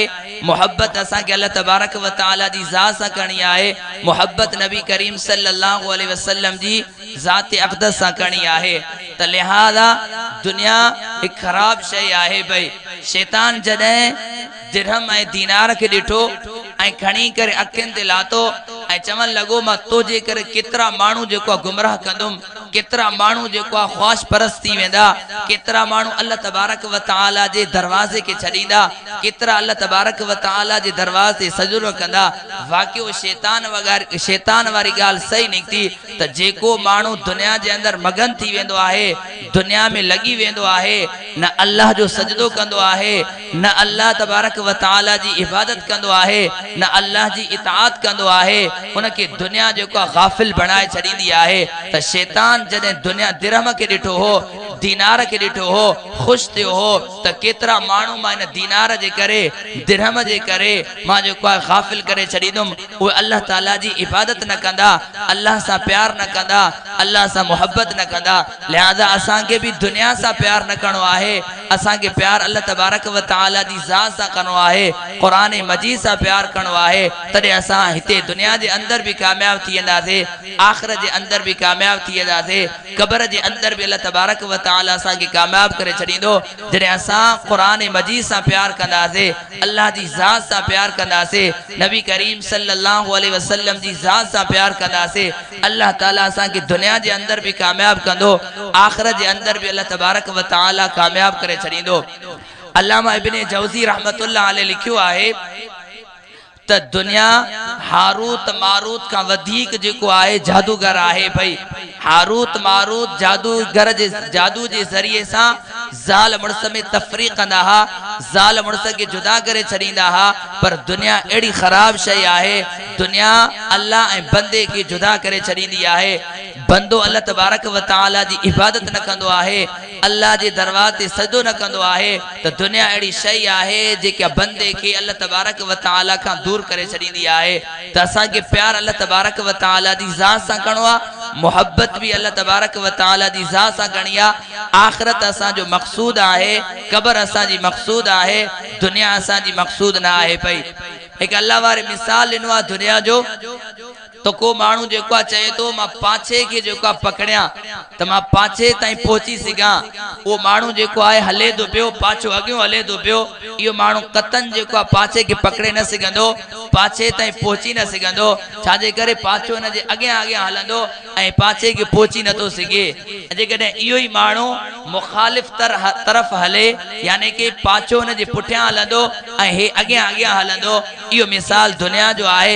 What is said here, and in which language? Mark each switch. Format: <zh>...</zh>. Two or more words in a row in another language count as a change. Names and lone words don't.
<sd>मोहब्बत असांखे अल्लाह तबारक व तआला जी ज़ात सां करणी आहे मोहब्बत नबी करीम</sd> <ar>صلى الله عليه وسلم</ar> <sd>जी ज़ात अक़दस सां करणी आहे त लिहाज़ा दुनिया एक ख़राब शइ आहे पई शैतान जॾहिं दिरहम ऐं दीनार खे ॾिठो ऐं खणी करे अखियुनि ते लातो ऐं चवण लॻो मां तोजे करे केतिरा माण्हू जेको गुमराह कंदुमि केतरा मानू जो ख्वाश परस्त थी वेंदा, केतरा मानू अल्लाह तबारक व तआला जे दरवाजे के छड़ींदा, केतरा अल्लाह तबारक व तआला जे दरवाजे सजदो कंदा। वाक़ियो शैतान वारी गाल सही निकती त जेको मानू दुनिया जे अंदर मगन थी वेंदो आहे, दुनिया में लगी वेंदो आहे, न अल्लाह जो सजदो कंदो आहे, न अल्लाह तबारक व तआला जी इबादत कंदो आहे, न अल्लाह जी इताअत कंदो आहे, उनके दुनिया जो गाफिल बनाए छड़ींदी आहे। त शैतान जदे दुनिया दिरहम के ॾिठो हो, दीनार के ॾिठो हो, खुश थियो हो त केतरा मानू मां इन दीनार जे करे, दिरहम जे करे मां जो गाफिल करे छड़ींदुम। उहे अल्लाह ताला जी इबादत न कंदा, अल्लाह सां प्यार न कंदा, अल्लाह सां मोहब्बत न कंदा। लिहाजा असां के भी दुनिया सां प्यार न करणो आहे, असां के प्यार अल्लाह तबारक व तआला जी ज़ात सां करणो आहे, क़ुरान मजीद सां प्यार करणो आहे। तॾहिं असां हिते दुनिया जे अंदर भी कामयाब थी वेंदासीं, आख़िरत जे अंदर भी कामयाब थी वेंदासीं, क़ब्र जे अंदर भी अल्लाह तबारक व तआला असां के कामयाब करे छड़ींदो। जॾहिं असां क़ुरान मजीद सां प्यार कंदासीं, अल्लाह जी ज़ात सां प्यार कंदासीं, नबी करीम</sd> <ar>صلى الله عليه وسلم</ar> <sd>जी ज़ात सां प्यार कंदासीं, अल्लाह ताला असां के दुनिया जे अंदर भी कामयाब कंदो, आखिरत जे अंदर भी अल्लाह तबारक व तआला कामयाब करे छड़ींदो। अल्लामा इब्ने जौज़ी</sd> <ar>رحمة الله عليه</ar> <sd>लिखियो आहे त दुनिया हारूत मारूत का वधीक जेको आहे जादूगर आहे। भाई हारूत मारूत जादूगर जे जादू जे ज़रिए सां ज़ाल मुड़स में तफरीक कंदा हा, ज़ाल मुड़स के जुदा करे छड़ींदा हा। पर दुनिया एड़ी खराब शय आहे, दुनिया अल्लाह ए बंदे के जुदा करे छड़ींदी आहे। बंदो अल्लाह तबारक व तआला जी इबादत न कंदो आहे, अल्लाह जे दरबार ते सजदो न कंदो आहे, त दुनिया एड़ी शय आहे जेका बंदे के अल्लाह तबारक व तआला खां दूर करे छड़ींदी आहे। त असां के प्यार अल्लाह तबारक व तआला जी ज़ात सां करणो आहे, मोहब्बत भी अल्लाह तबारक व तआला जी ज़ात सां करणी आहे। आखिरत असां जो मक़सूद आहे, क़ब्र असां जी मक़सूद आहे, दुनिया असां जी मक़सूद न आहे। पई एक अल्लाह वारे मिसाल ॾिनो आहे दुनिया जो, तो को मानू जो चए तो मां पाछे के जो पकड़िया तो मां पाछे ताई पहुंची सघां, वो मानू जो आहे हले तो पियो, पाछो अॻियों हले तो पियो। इहो मानू कतन जो पाछे के पकड़े न सघंदो, पाछे ताई पहुची न सघंदो, छाजे करे पाछो हिन जे अॻियां अॻियां हलंदो ऐं पाछे के पहुची नथो सघे। जेकॾहिं इहो ई मानू मुखालिफ़ तरफ़ हले, यानी कि पाछो हिन जे पुठियां हलंदो ऐं हे अॻियां अॻियां हलंदो, इहो मिसाल दुनिया जो आहे।</sd>